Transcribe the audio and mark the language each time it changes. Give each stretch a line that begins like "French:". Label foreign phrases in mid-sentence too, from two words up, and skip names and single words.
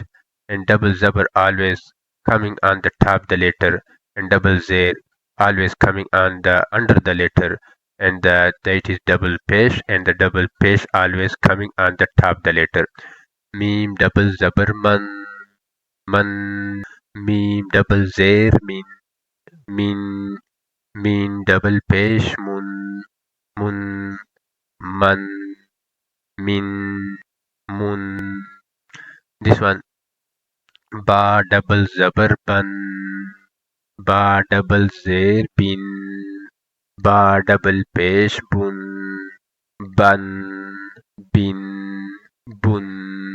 English: And double zabar always coming on the top the letter, and double zair always coming on the under the letter, and that is double pesh, and the double pesh always coming on the top the letter. Mim double zabar man, mim double zair min, min double pesh mun, man, min, mun. This one ba double zabar ba double zair bin, ba double pesh ban, bin, bun.